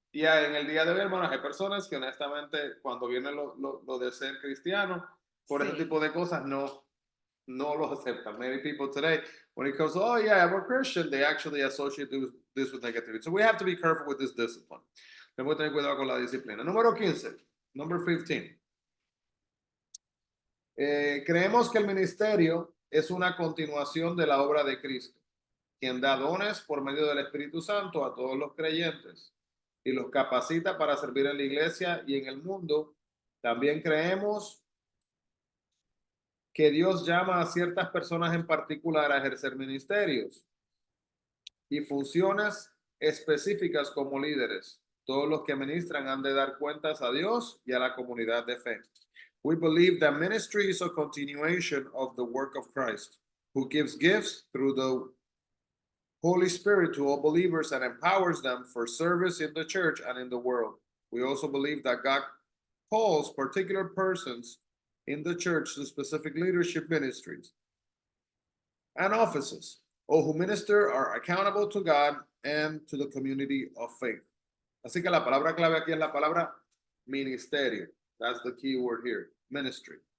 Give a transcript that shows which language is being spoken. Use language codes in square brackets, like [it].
[es] Y en el día de hoy, hermanos, hay personas que honestamente, cuando viene lo de ser cristiano, por ese tipo de cosas, no los aceptan. [en] Many people today, when it comes to, oh yeah, I'm a Christian, they actually associate this with negativity. So we have to be careful with this discipline. [es] Tenemos que tener cuidado con la disciplina. Número 15, [en] number 15. [es] Creemos que el ministerio es una continuación de la obra de Cristo, quien da dones por medio del Espíritu Santo a todos los creyentes y los capacita para servir en la iglesia y en el mundo. También creemos que Dios llama a ciertas personas en particular a ejercer ministerios y funciones específicas como líderes. Todos los que ministran han de dar cuentas a Dios y a la comunidad de fe. [en] We believe that ministry is a continuation of the work of Christ, who gives gifts through the Holy Spirit to all believers and empowers them for service in the church and in the world. We also believe that God calls particular persons in the church to specific leadership ministries and offices, or who minister are accountable to God and to the community of faith. [es] Así que la palabra clave aquí es la palabra ministerio. [en] That's the key word here, ministry.